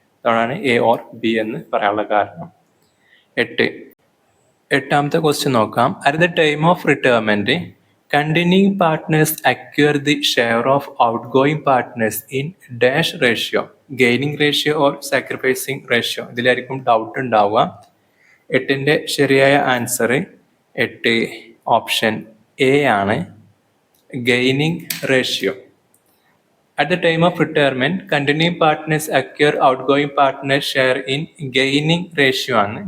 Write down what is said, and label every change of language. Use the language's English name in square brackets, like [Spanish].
[Malayalam] അതുകൊണ്ടാണ് A or B എന്ന് പറയാനുള്ള കാരണം. എട്ടാമത്തെ ക്വസ്റ്റ്യൻ നോക്കാം. [English] At the time of retirement continuing partners acquire the share of outgoing partners in dash ratio, gaining ratio or sacrificing ratio. [Malayalam] ഇതിലായിരിക്കും doubt ഉണ്ടാവുക. എട്ടിൻ്റെ ശരിയായ ആൻസർ 8 ഓപ്ഷൻ എ ആണ്, gaining ratio. At the time of retirement continuing partners acquire outgoing partners share in gaining ratio ആണ്.